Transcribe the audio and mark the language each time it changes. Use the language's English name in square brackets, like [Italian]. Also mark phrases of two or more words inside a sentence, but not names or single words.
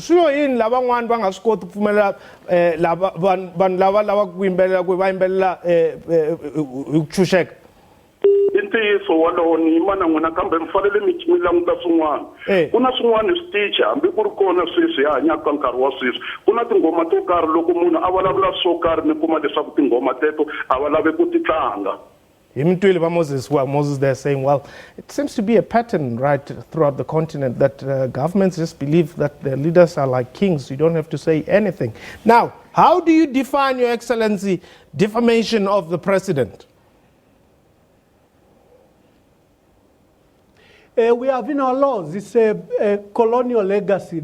[Tsonga] Swilo yini lavan'wani va nga swi koti ku pfumelela vanhu lava lavaka ku yimbelela ku va yimbelela hi ku chucheka? I ntiyiso walowo ni yima na n'wina kambe mi fanele mi languta swin'wana. Ku na swin'wana switichi hambi ku ri kona sweswi hi hanyaka nkarhi wa sweswi ku na tinghoma to karhi loko munhu a vulavula swo karhi mi kuma leswaku tinghoma teto a va lavi ku ti tlanga. [English] Moses, well, Moses they're saying, well, it seems to be a pattern right throughout the continent that governments just believe that their leaders are like kings. You don't have to say anything. Now, how do you define, Your Excellency, defamation of the president? We have in our laws, it's a colonial legacy.